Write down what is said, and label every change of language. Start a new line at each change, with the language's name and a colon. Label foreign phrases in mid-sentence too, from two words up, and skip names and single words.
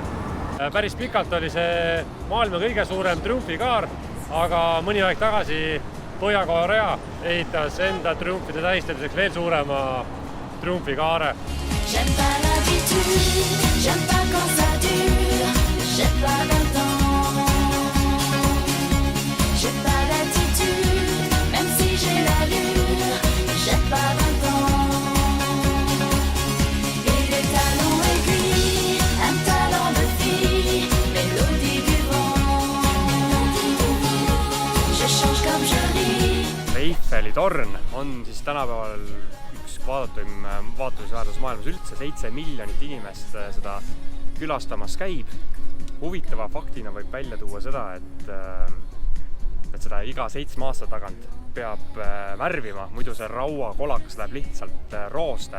Estonian: Päris pikalt oli see maailma kõige suurem triumfikaar, aga mõni aeg tagasi Põhja-Korea ehitas enda triumfide tähistamiseks veel suurema triumfikaare.
French: J'aime pas l'attitude, j'aime pas quand ça dure, j'ai pas le temps. J'ai pas l'attitude, même si j'ai l'allure, j'ai pas le temps. Et les talons aiguilles, un talent de fille, mélodie du vent. Je change comme je ris.
Estonian: Eiffeli torn on siis tänapäeval üks vaatamisväärsus maailmas üldse, 7 miljonit inimest seda külastamas käib. Huvitava faktina võib välja tuua seda, et seda iga 7 aasta tagant peab värvima, muidu see rauakolakas läheb lihtsalt rooste.